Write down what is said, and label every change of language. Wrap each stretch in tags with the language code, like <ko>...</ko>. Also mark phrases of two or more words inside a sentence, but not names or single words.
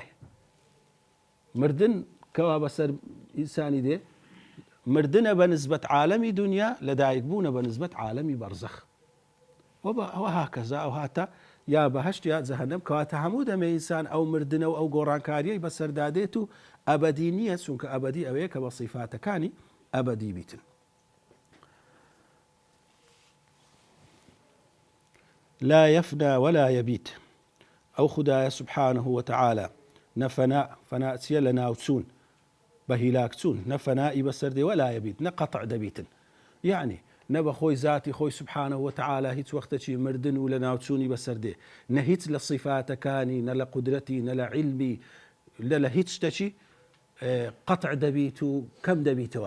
<ckb>مردن کەوا بەسەر ئینسانی دێ مردنە بە نسبەت عالەمی دنیا لە دایکبوونە بە نسبەت عالەمی بەرزەخ. وە هاکەزا ئەو هاتە یا بەهەشت یا جەهەنەم کەواتە هەموو دەمێ ئینسان ئەو مردنە و ئەو گۆڕانکاریەی بەسەردادێت و ئەبەدی نییە چونکە ئەبەدی ئەوەیە کە بە صیفاتەکانی ئەبەدی بیتن.</ckb> <ar>لا يفنى ولا يبيت</ar> <ckb>ئەو خدایە</ckb> <ar>سبحانه وتعالى</ar> <ckb>نەفەنا فەناچیە لە ناوچوون بە هیلاکچوون نەفەنائی بەسەردێ</ckb> <ar>ولا يبيت</ar> <ckb>نەقەتع دەبیتن. یعنی نە بە خۆی ذاتی خۆی</ckb> <ar>سبحانه وتعالى</ar> <ckb>هیچ وەختەچی مردن و لە ناوچوونی بەسەردێ نە هیچ لە صیفاتەکانی نە لە قودرەتی نە لە علمی لە هیچ شتێکی قەتع دەبیت و کەم دەبیتەوە.</ckb>